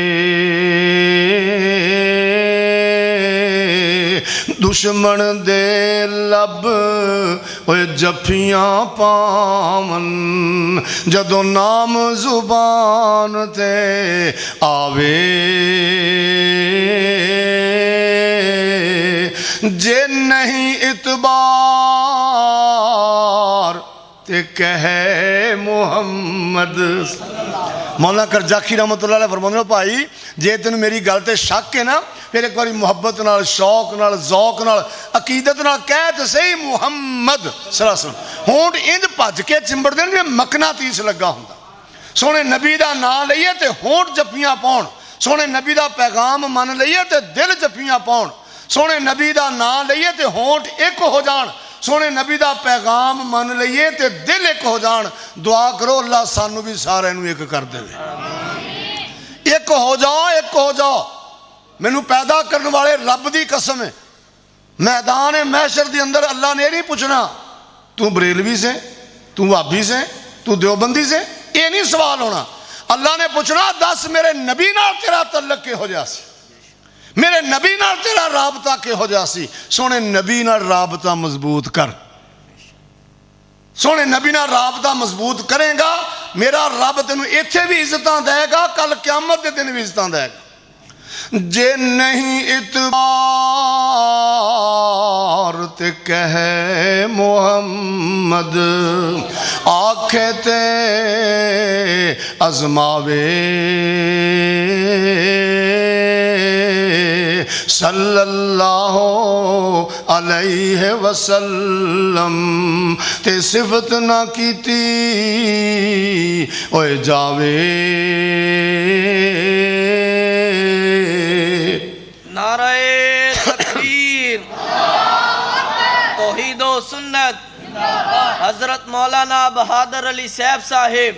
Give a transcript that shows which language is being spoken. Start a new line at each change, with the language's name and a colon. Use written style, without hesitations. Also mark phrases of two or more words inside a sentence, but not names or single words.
Punjabi: دشمن دے لب اوئے جپھیاں پاون، جدوں نام زبان تے آوے، جے نہیں اعتبار تے کہے محمد. مولانا کرجاکی
Arabic: رحمة الله عليه
Punjabi: فرماندے بھائی جے تین میری گل تے شک ہے نا، فیر ایک باری محبت نال، شوق نال، ذوق نال، عقیدت نال کہہ تے سہی محمد
Arabic: صلى الله عليه وسلم.
Punjabi: ہونٹھ انج بھج کے چمبڑدے نے مقناطیس لگا ہندا. سوہنے نبی دا نام لئیے تے ہونٹھ جپھیاں پاؤن، سوہنے نبی دا پیغام من لئیے تے دل جپھیاں پاؤن، سوہنے نبی دا نام لئیے تے ہونٹھ ایک ہو جان، سوہنے نبی دا پیغام من لئیے تے دل ایک ہو جان. دعا کرو اللہ سانو بھی سارے نو ایک کر دیوے۔ ایک ہو جاؤ، ایک ہو جاؤ. مینو پیدا کرنے والے رب دی قسم ہے، میدان محشر کے اندر اللہ نے نہیں پچھنا تو بریلوی سے، تو بھابھی سے، تو دیوبندی سے، یہ نہیں سوال ہونا. اللہ نے پچھنا دس میرے نبی نال تیرا تعلق کہو جیہا سی، میرے نبی نال تیرا رابطہ کہو جیہا سی. سوہنے نبی نال رابطہ مضبوط کر، سوہنے نبی نال رابطہ مضبوط کرے گا، میرا رب تینو ایتھے بھی عزتاں دے گا، کل قیامت کے دن بھی عزتاں دے گا. جے نہیں اعتبار تے کہے محمد، آکھے تے ازماوے
Arabic: صلى الله عليه وسلم
Punjabi: تے صفت نہ کیتی اوئے جاوے.
Urdu: نعرۂ تکبیر، توحید و سنت، حضرت مولانا بہادر علی صاحب صاحب.